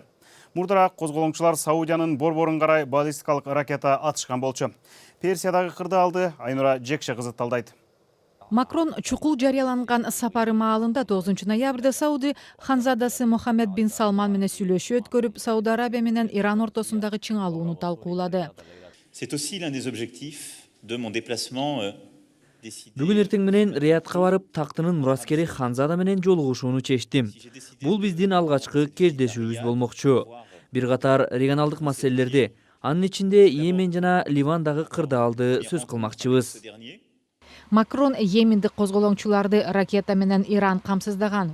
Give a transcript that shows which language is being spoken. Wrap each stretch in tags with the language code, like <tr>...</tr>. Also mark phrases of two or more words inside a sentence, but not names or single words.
<ky>Мурдараак козголоңчулар Саудиянын борборун карай баллистикалык ракета атышкан болчу. Персиядагы кырдаалды Айнура Жекше кызы талдайт. Макрон чукул жарыяланган сапары маалында 9 ноябрда Сауди ханзадасы Мохаммед бин Салман менен сүйлөшүү өткөрүп, Сауд Арабия менен Иран ортосундагы чыңалууну талкуулады.</ky> <fr>C'est aussi l'un des objectifs de mon déplacement</fr> <ky>Бүгүн эртең менен Риядка барып, тактынын мураскери Ханзада менен жолугушууну чечтим. Бул биздин алгачкы кездешүүбүз болмокчу. Бир катар регионалдык маселелерди, анын ичинде Йемен жана Ливандагы кырдаалды сөз кылмакчыбыз. Макрон Йемендик козголоңчуларды ракета менен Иран камсыздаган.</ky>